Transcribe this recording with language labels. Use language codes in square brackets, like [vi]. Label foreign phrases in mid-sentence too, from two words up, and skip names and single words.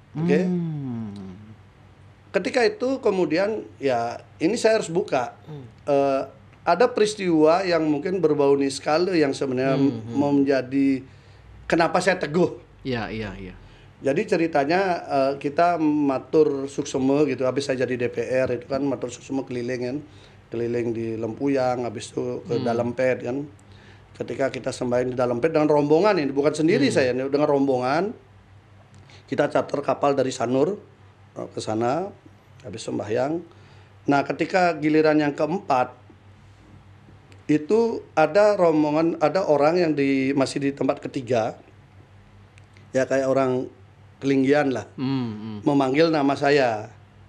[id] Ketika itu kemudian ya ini saya harus buka. Ada peristiwa yang mungkin berbau niskale yang sebenarnya menjadi kenapa saya teguh. Iya. Jadi ceritanya kita [ban] matur suksema [id] gitu. Habis saya jadi DPR itu kan [ban] matur suksema [id] keliling kan. Keliling di Lempuyang, habis itu ke Dalampet kan. Ketika kita sembahyang di Dalampet dengan rombongan ini, bukan sendiri saya, dengan rombongan. Kita charter kapal dari Sanur ke sana, habis sembahyang. Nah, ketika giliran yang keempat, itu ada rombongan, ada orang yang masih di tempat ketiga, ya kayak orang kelinggian lah, memanggil nama saya.